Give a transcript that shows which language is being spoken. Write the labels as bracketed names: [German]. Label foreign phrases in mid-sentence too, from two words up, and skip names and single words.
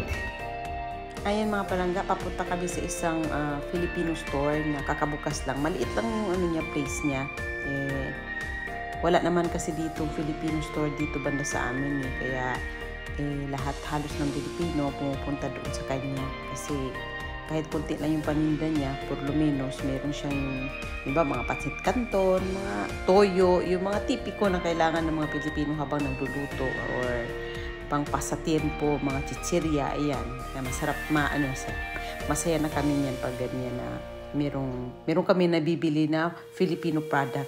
[Filipino] Ayan mga palangga, papunta kami sa isang Filipino store na kakabukas lang. Maliit lang yung place niya. Wala naman kasi dito Filipino store dito banda sa amin. Kaya lahat halos ng Pilipino pumupunta doon sa kanya. Kasi kahit konti lang yung paninda niya, [Spanish] por lo menos, [Filipino] meron siyang, diba, mga patsit canton, mga toyo, yung mga tipiko na kailangan ng mga Pilipino habang nagluluto or pang pasatiempo, mga chichirya, ayan. Kaya masarap, masaya na kami niyan pag ganyan na meron kami nabibili na Filipino product.